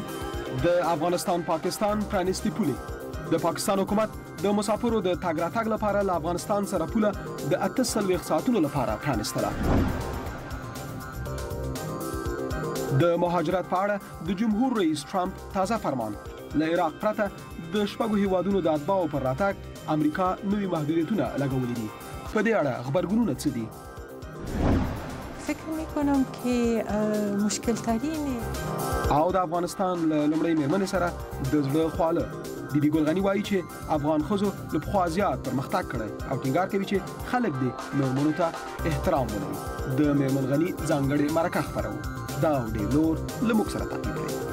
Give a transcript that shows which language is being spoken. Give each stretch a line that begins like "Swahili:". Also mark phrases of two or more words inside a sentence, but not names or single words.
Pashto: د افغانستان پاکستان پرانیستي پولې د پاکستان حکومت د مسافرو د تګ راتګ لپاره له افغانستان سره پوله د 48 ساعتونو لپاره پرانیستله. د مهاجرت په اړه د جمهور رئیس ټرمپ تازه فرمان له عراق پرته د شپږو هیوادونو د اتباعو پر راتګ امریکا نوي محدودیتونه لګولي دي. په دې اړه خبرګونونه څه دي؟
Persian: فکر میکنم که مشکل ترین
Pashto: او د افغانستان لومړی میرمنې سره د زړه خواله بیبي ګل غني وایي چې افغان ښځو له پخوا زیات پرمختګ کړی او ټینګار کوي چې خلک دې میرمنو ته احترام ولري. د میرمن غني ځانګړې مرکه خپروو. دا او ډېر نور له موږ سره تعقیب کړئ.